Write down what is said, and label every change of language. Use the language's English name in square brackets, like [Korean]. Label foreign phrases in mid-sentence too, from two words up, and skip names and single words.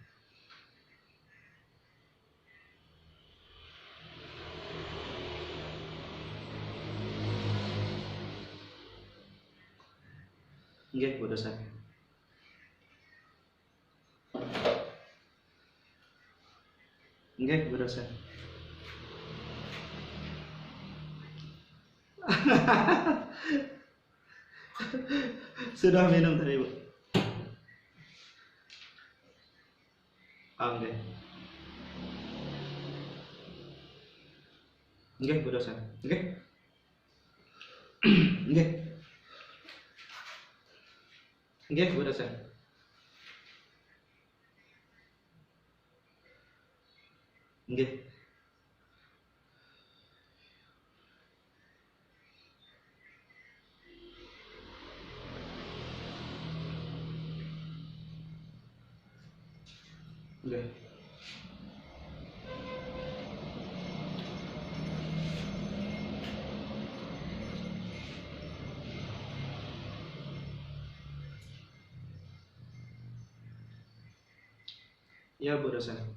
[Indonesian] Nggih, Bu dosen. Nggih, Bu dosen. Sudah minum tadi, Bu. Nggih. Nggih, Bu dosen. Nggih. Nggih. Nggih, Bu dosen. Nggih. Nggih. Ya, Bu dosen.